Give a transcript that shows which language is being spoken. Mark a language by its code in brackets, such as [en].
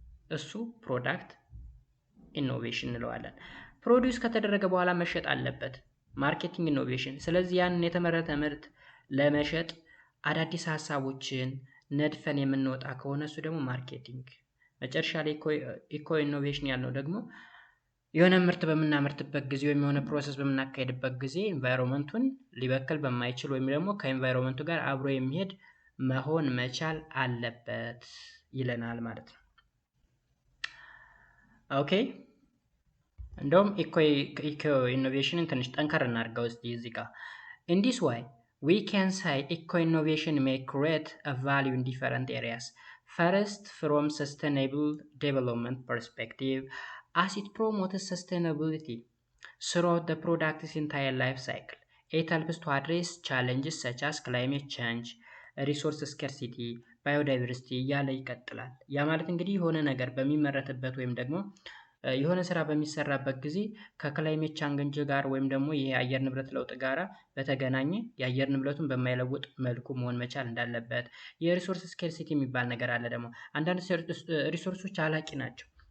[am] እሱ ፕሮዳክት ኢኖቬሽን እንለዋለን። ፕሮዲውስ ከተደረገ በኋላ መሸጥ አለበት። ማርኬቲንግ ኢኖቬሽን። ስለዚህ ያንን የተመረተ ምርት ለመሸጥ አዳዲስ ሀሳቦችን ነድፈን የምንወጣ ከሆነ እሱ ደግሞ ማርኬቲንግ። መጨረሻ ላይ ኢኮ ኢኖቬሽን ያልነው ደግሞ የሆነ ምርት በምናመርትበት ጊዜ ወይም የሆነ ፕሮሰስ በምናካሄድበት ጊዜ ኢንቫይሮንመንቱን ሊበክል በማይችል ወይም ደግሞ ከኢንቫይሮንመንቱ ጋር አብሮ የሚሄድ መሆን መቻል አለበት ይለናል ማለት ነው። ኦኬ እንደውም ኢኮ ኢኖቬሽንን ትንሽ ጠንከር እናድርገው እስቲ እዚህ ጋር። [en] In this way, we can say eco-innovation may create a value in different areas. First, from sustainable development perspective, as it promotes sustainability throughout the product's entire life cycle. It helps to address challenges such as climate change, resource scarcity, biodiversity [am] እያለ ይቀጥላል። ያ ማለት እንግዲህ የሆነ ነገር በሚመረትበት ወይም ደግሞ የሆነ ስራ በሚሰራበት ጊዜ ከክላይሜት ቻንጅ ጋር ወይም ደግሞ ይሄ የአየር ንብረት ለውጥ ጋር በተገናኘ የአየር ንብረቱን በማይለውጥ መልኩ መሆን መቻል እንዳለበት። የሪሶርስ ስኬርሲቲ የሚባል ነገር አለ። ደግሞ አንዳንድ ሪሶርሶች አላቂ ናቸው።